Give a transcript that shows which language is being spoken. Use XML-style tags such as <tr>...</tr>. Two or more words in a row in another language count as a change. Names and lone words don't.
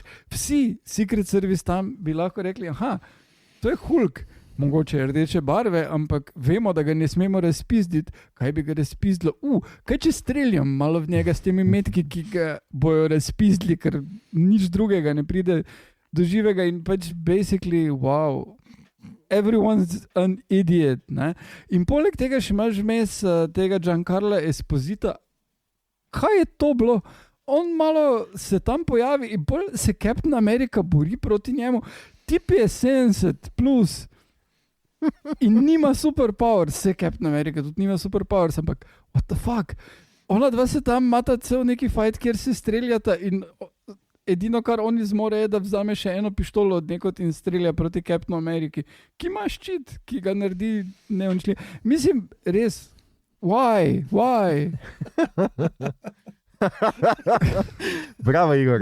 <sl>Vsi Secret Service tam bi lahko rekli, to je Hulk. Mogoče rdeče barve, ampak vemo, da ga ne smemo razpizditi. Kaj bi ga razpizdilo? Kaj če streljam malo v njega s temi metki, ki ga bojo razpizdili, ker nič drugega ne pride do živega in pač</sl> <en>basically, wow, everyone's an idiot.</en> <sl>Ne? In poleg tega še imaš vmes tega Giancarla Esposita. Kaj je to bilo? On malo se tam pojavi in se Captain America bori proti njemu. Tip je 70 plus in nima superpowers. Se Captain America tudi nima superpowers, ampak</sl> <en>what the fuck?</en> <sl>Ona dva se tam mata cel neki fight, kjer se streljata in edino, kar oni zmore, je, da vzame še eno pištolo od nekod in strelja proti Captain Ameriki, ki ima ščit, ki ga naredi neončljiv. Mislim, res, why? Bravo, Igor.</sl>